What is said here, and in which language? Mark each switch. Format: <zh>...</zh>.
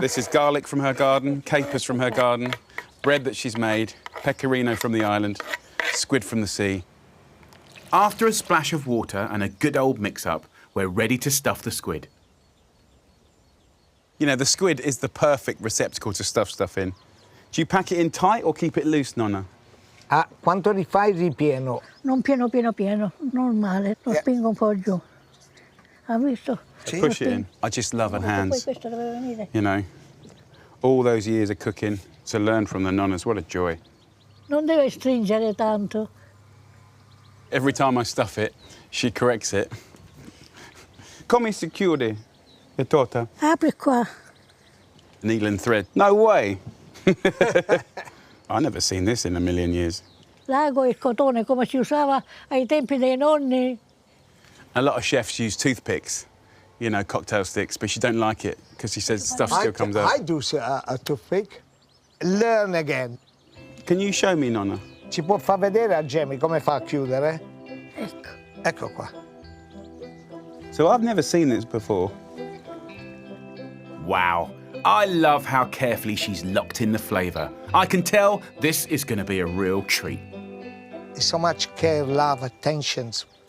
<en>This is garlic from her garden, capers from her garden, bread that she's made, pecorino from the island, squid from the sea. After a splash of water and a good old mix-up, we're ready to stuff the squid. You know, the squid is the perfect receptacle to stuff stuff in. Do you pack it in tight or keep it loose, Nonna?</en> <it>Ah, quanto rifai il ripieno? Non pieno, normale. Lo spingo un po' giù. Ha visto? Sì.</it> <en>Push it in. I just love her</en> <it>Poi</it> <en>hands.</en> <it>questo deve venire.</it> <en>You know, all those years of cooking to learn from the nonnas, what a joy.</en> <it>Non deve stringere tanto.</it> <en>Every time I stuff it, she corrects it.</en> <it>Come si chiude the torta? Apri qua.</it> <en>Needle and thread. No way. I've never seen this in a million years.</en> <it>L'ago e il cotone come si usava ai tempi dei nonni.</it> <en>A lot of chefs use toothpicks, you know, cocktail sticks, but she don't like it because she says stuff still comes I out. do a toothpick. Learn again. Can you show me, Nonna?</en> <it>Ci può far vedere a Jamie come fa a chiudere? Ecco. Ecco qua.</it> <en>So I've never seen this before. Wow. I love how carefully she's locked in the flavour. I can tell this is going to be a real treat. So much care, love, attentions.</en>